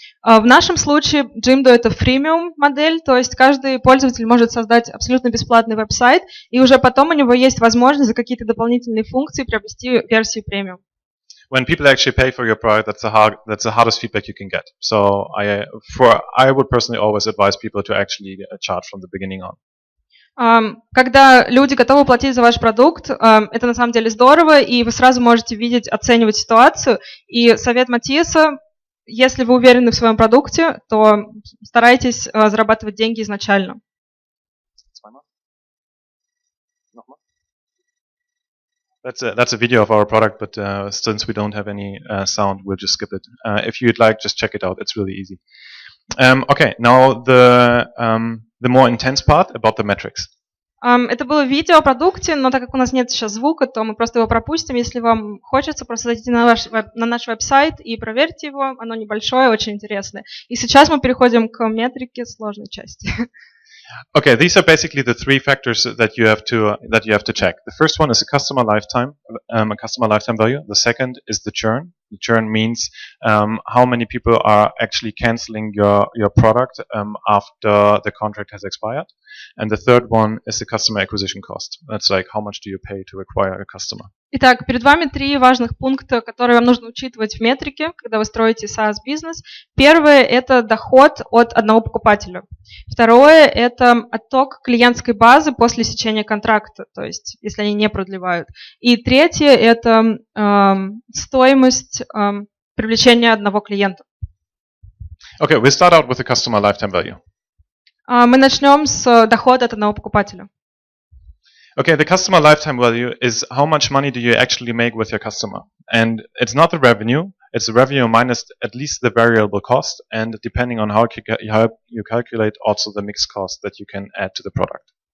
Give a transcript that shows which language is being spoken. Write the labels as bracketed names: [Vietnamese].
[Russian] В нашем случае Jimdo — это фримиум модель, то есть каждый пользователь может создать абсолютно бесплатный веб-сайт, и уже потом у него есть возможность за какие-то дополнительные функции приобрести версию премиум. [English] When people actually pay for your product, that's the hardest feedback you can get. So I would personally always advise people to actually charge from the beginning on. [Russian] Когда люди готовы платить за ваш продукт, это на самом деле здорово, и вы сразу можете видеть, оценивать ситуацию. И совет Матиаса: если вы уверены в своем продукте, то старайтесь зарабатывать деньги изначально. [English] That's a video of our product, but since we don't have any sound, we'll just skip it. If you'd like, just check it out. It's really easy. Okay, now the more intense part about the metrics. [Russian] Это было видео о продукте, но так как у нас нет сейчас звука, то мы просто его пропустим. Если вам хочется, просто зайдите на наш веб-сайт и проверьте его. Оно небольшое, очень интересное. И сейчас мы переходим к метрике сложной части. [English] Okay, these are basically the three factors that you have to check. The first one is a customer lifetime value. The second is the churn. The churn means how many people are actually canceling your product after the contract has expired. And the third one is the customer acquisition cost. That's like how much do you pay to acquire a customer. [Russian] Итак, перед вами три важных пункта, которые вам нужно учитывать в метрике, когда вы строите SaaS-бизнес. Первое – это доход от одного покупателя. Второе – это отток клиентской базы после истечения контракта, то есть если они не продлевают. И третье – это стоимость привлечения одного клиента. [English] Okay, we'll start out with the customer lifetime value. [Russian] Мы начнем с дохода от одного покупателя. [English] Okay, the customer lifetime value is how much money do you actually make with your customer. And it's not the revenue, it's the revenue minus at least the variable cost, and depending on how you calculate also the mixed cost that you can add to the product.